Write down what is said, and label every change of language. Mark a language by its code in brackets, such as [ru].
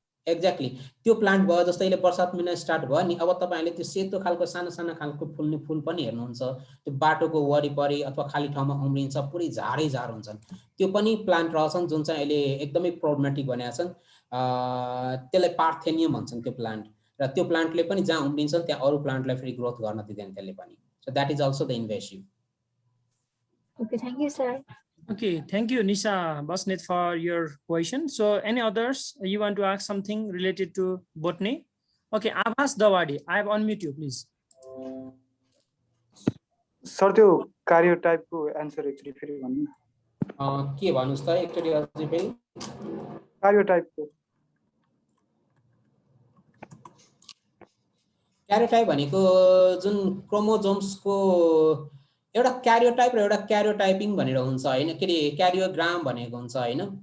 [ne] Exactly त्यो plant भयो जस्तै अहिले बर्सात महिना स्टार्ट भयो नि, अब तपाईँहरूले त्यो सेतो खालको सानो सानो खालको फुल्ने फुल पनि हेर्नुहुन्छ, त्यो बाटोको वरिपरि अथवा खाली ठाउँमा उम्रिन्छ, पुरै झारै झार हुन्छन्। त्यो पनि प्लान्ट रहेछन् जुन चाहिँ अहिले एकदमै प्रब्लमेटिक बनेका छन्। त्यसलाई पार्थेनियम भन्छन् त्यो प्लान्ट। र त्यो प्लान्टले पनि जहाँ उम्रिन्छ त्यहाँ अरू प्लान्टलाई फेरि ग्रोथ गर्न दिँदैन त्यसले पनि। [en] So that is also the invasive. Okay, thank you sir. Okay, thank you, Nisha Basnet, for your question. So, any others you want to ask something related to botany? Okay, Abbas Dawadi, I have unmute you, please. [ne] Sir, त्यो कार्योटाइपको answer actually फेरि भन्नु न के भन्नुस् त एकचोटि अझै फेरि। क्यारियोटाइप भनेको जुन क्रोमोजोम्सको एउटा क्यारियोटाइप र एउटा क्यारियोटाइपिङ भनेर हुन्छ हैन, के अरे क्यारियोग्राम भनेको हुन्छ हैन।